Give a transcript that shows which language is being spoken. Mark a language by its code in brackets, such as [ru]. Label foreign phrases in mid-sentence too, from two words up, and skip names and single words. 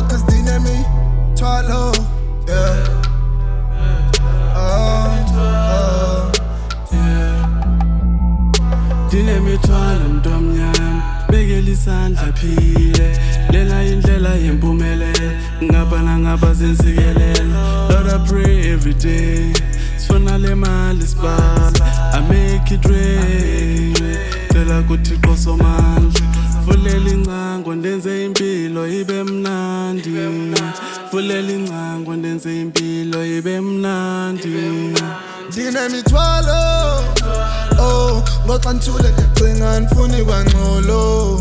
[xh] Cause ndinemithwalo, yeah. Ndinemithwalo mntomnyama, bekela isandla phile. Lena indlela yempumelelo, ngapha nangapha zinsikelelo. [en] Lord, I pray every day, [xh] sifuna le mali sibala, [en] I make it rain. [xh] Cela kuThixo somandla, vulela ingcango ndenze impilo ibe mnandi. Vulela ingcango ndenze impilo ibe mnandi. Ndinemithwalo, oh, ngoqanthule ndicinga ndifuna ikwangqolo.